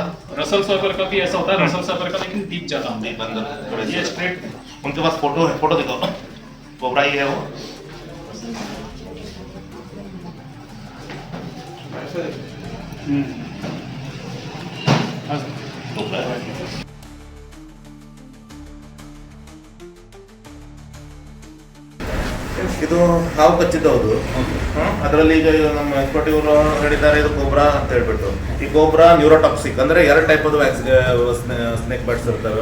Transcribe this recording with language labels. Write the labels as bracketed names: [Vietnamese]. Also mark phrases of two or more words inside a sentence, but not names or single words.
[Hindi] रसल साइपर का भी ऐसा होता है, रसल साइपर का लेकिन डीप जाता है अंदर। ये स्ट्रेट है। उनके पास फोटो है, फोटो दिखाओ। कोबरा ही है वो। कोबरा है। [Kannada] ಇದು ಹಾವು ಕಚ್ಚಿದ್ದು ಹೌದು. ಅದರಲ್ಲಿ ಈಗ ನಮ್ಮ ಎಕ್ಸ್ಪರ್ಟ್ ಇವರು ಹೇಳಿದ್ದಾರೆ ಇದು ಕೋಬ್ರಾ ಅಂತ ಹೇಳ್ಬಿಟ್ಟು. ಈ ಕೋಬ್ರಾ ನ್ಯೂರೋಟಾಕ್ಸಿಕ್ ಅಂದ್ರೆ 2 ಟೈಪ್ ಅದು [English] snake bites [Kannada] ಇರ್ತವೆ.